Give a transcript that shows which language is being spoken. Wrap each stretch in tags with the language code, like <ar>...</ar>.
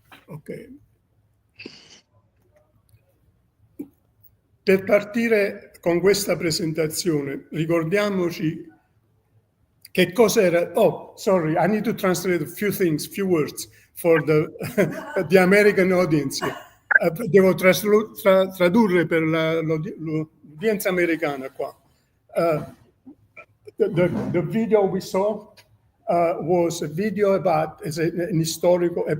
<en>Ok.</en> <it>Per partire con questa presentazione, ricordiamoci che cos'era.</it> <en>Oh, sorry, I need to translate a few words for the American audience.</en> <it>Devo tradurre per l'udienza americana qua.</it> <en>The video we saw was a video about an historical.</en>